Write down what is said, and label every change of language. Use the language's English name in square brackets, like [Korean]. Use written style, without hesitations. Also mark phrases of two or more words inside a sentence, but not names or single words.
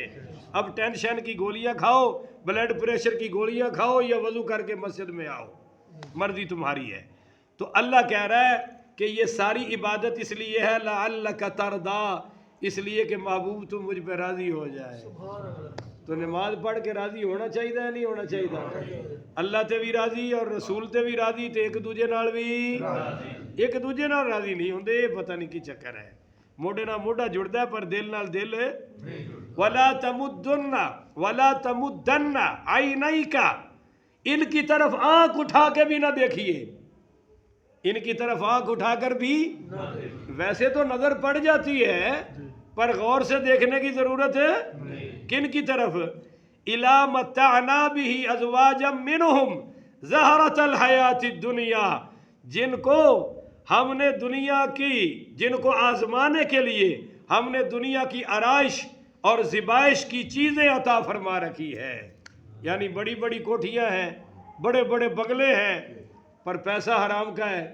[Urdu] اب ٹینشن کی گولیاں کھاؤ, بلڈ پریشر کی گولیاں کھاؤ, یا وضو کر کے مسجد میں آؤ, مرضی تمہاری ہے. تو اللہ کہہ رہا ہے کہ یہ ساری عبادت اس لیے ہے [Arabic] لعلک ترضا, [Urdu] اس لیے کہ محبوب تم مجھ پہ راضی ہو جائے. تو نماز پڑھ کے راضی ہونا چاہیے یا نہیں ہونا چاہیے؟ [Punjabi] اللہ تے بھی راضی اور رسول تے بھی راضی, تے ایک دوجے نال بھی ایک دوجے نال راضی نہیں ہوندے. پتہ نہیں کی چکر ہے, موڈے نال موڈا جڑدا ہے پر دل نال دل. [Arabic] ولا تمدن عینیک, [Urdu] ان کی طرف آنکھ اٹھا کے بھی نہ دیکھیے, ان کی طرف آنکھ اٹھا کر بھی. ویسے تو نظر پڑ جاتی ہے پر غور سے دیکھنے کی ضرورت ہے. کن کی طرف؟ [Arabic] الا متعنا به ازواجا منهم زہرۃ الحیات الدنیا, [Urdu] جن کو ہم نے دنیا کی, جن کو آزمانے کے لیے ہم نے دنیا کی آرائش اور زیبائش کی چیزیں عطا فرما رکھی ہے. یعنی بڑی بڑی کوٹھیاں ہیں، بڑے بڑے بنگلے ہیں، پر پیسہ حرام کا ہے.